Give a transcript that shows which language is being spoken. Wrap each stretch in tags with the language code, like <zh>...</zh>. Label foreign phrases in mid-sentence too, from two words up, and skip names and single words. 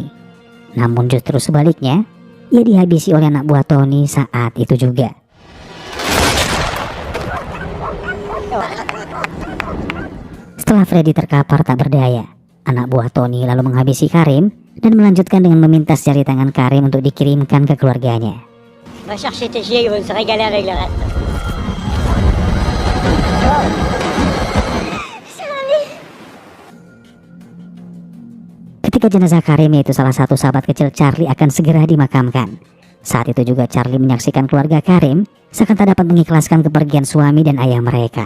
<id>Namun justru sebaliknya, ia dihabisi oleh anak buah Tony saat itu juga. Setelah Freddy terkapar tak berdaya, anak buah Tony lalu menghabisi Karim dan melanjutkan dengan meminta jari tangan Karim untuk dikirimkan ke keluarganya.</id> <fr>Va chercher tes chiens, ils vont se régaler avec le reste.</fr> <id>Ketika jenazah Karim, yaitu salah satu sahabat kecil Charlie, akan segera dimakamkan. Saat itu juga Charlie menyaksikan keluarga Karim seakan tak dapat mengikhlaskan kepergian suami dan ayah mereka.</id>